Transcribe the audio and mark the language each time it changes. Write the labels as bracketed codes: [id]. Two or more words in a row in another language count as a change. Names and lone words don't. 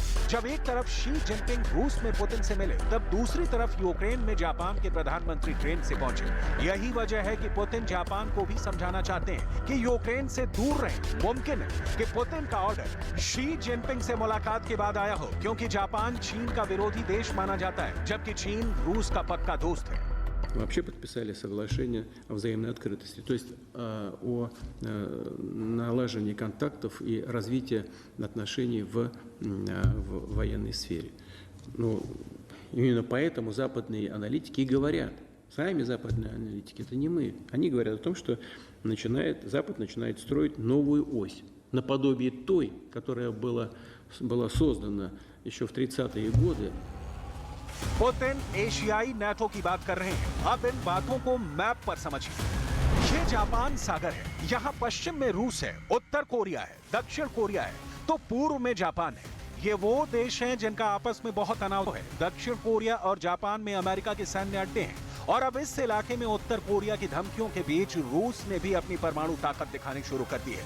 [hi] जब एक तरफ शी जिनपिंग रूस में पुतिन से मिले, तब दूसरी तरफ यूक्रेन में जापान के प्रधानमंत्री ट्रेन से पहुंचे। यही वजह है कि पुतिन जापान को भी समझाना चाहते हैं कि यूक्रेन से दूर रहें। मुमकिन है कि पुतिन का ऑर्डर शी जिनपिंग से मुलाकात के बाद आया हो, क्योंकि जापान चीन का विरोधी देश माना जाता है, जबकि चीन रूस का पक्का दोस्त है। [ru] Вообще подписали соглашение о взаимной открытости, то есть о налаживании контактов и развитии отношений в военной сфере. Ну, именно поэтому западные аналитики и говорят, сами западные аналитики, это не мы, они говорят о том, что Запад начинает строить новую ось, наподобие той, которая была создана еще в 30-е годы. [hi] पुतिन एशियाई नेटो की बात कर रहे हैं। अब इन बातों को मैप पर समझिए। ये जापान सागर है, यहाँ पश्चिम में रूस है, उत्तर कोरिया है, दक्षिण कोरिया है, तो पूर्व में जापान है। ये वो देश हैं जिनका आपस में बहुत तनाव है। दक्षिण कोरिया और जापान में अमेरिका के सैन्य अड्डे हैं और अब इस इलाके में उत्तर कोरिया की धमकियों के बीच रूस ने भी अपनी परमाणु ताकत दिखानी शुरू कर दी है।